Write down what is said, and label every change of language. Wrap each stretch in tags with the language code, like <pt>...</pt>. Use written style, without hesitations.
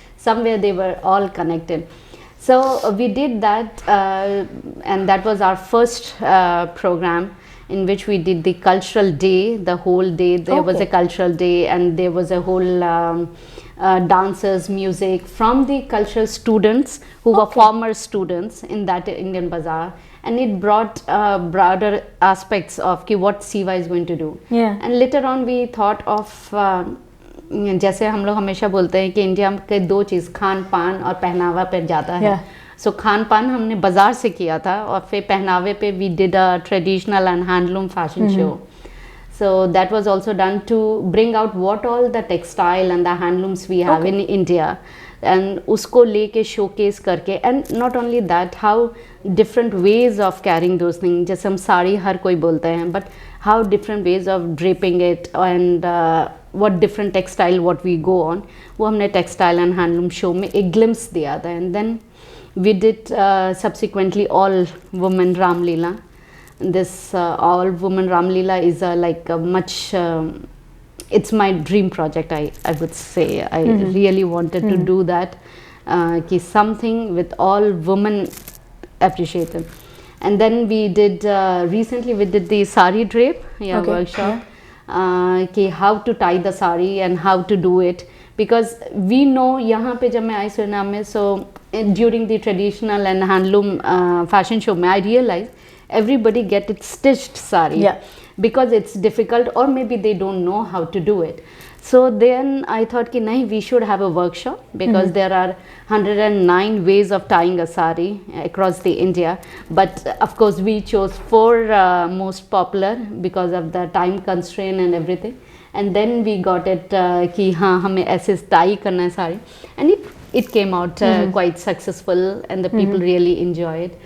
<en>Somewhere they were all connected. So we did that, and that was our first program, in which we did the cultural day. The whole day there was a cultural day, and there was a whole dancers, music from the cultural students who were former students in that Indian Bazaar, and it brought broader aspects of what SIVA is going to do. And later on we thought of</en> <hi>जैसे हम लोग हमेशा बोलते हैं कि India के दो चीज़, खान पान और पहनावा पे ज़्यादा है. सो खान पान हमने बाज़ार से किया था, और फिर पहनावे पे</hi> <en>We did a traditional and handloom fashion show. So that was also done to bring out what all the textile and the handlooms we have in India, and</en> <hi>उसको लेके शोकेस करके.</hi> <en>And not only that, how different ways of carrying those thing.</en> <hi>जैसे हम साड़ी हर कोई बोलते हैं,</hi> <en>but how different ways of draping it and what different textile what we go on,</en> <hi>वो हमने textile and handloom show में एक glimpse दिया था.</hi> <en>And then we did subsequently all women Ram Leela. This all women Ram Leela is like a much it's my dream project. I would say I really wanted to do that, कि something with all women appreciated. And then we did recently we did the sari drape workshop. कि how to tie the sari and how to do it, because we know</en> <hi>यहाँ पे जब मैं आई Suriname में,</hi> <en>So during the traditional and handloom fashion show में I realise everybody get it stitched sari because it's difficult, or maybe they don't know how to do it. So then I thought ki nahi, we should have a workshop, because there are 109 ways of tying a sari across the India, but of course we chose 4 most popular because of the time constraint and everything. And then we got it ki</en> <hi>हाँ हमें ऐसे tie करना है sari,</hi> <en>and it came out quite successful, and the people really enjoy it.</en>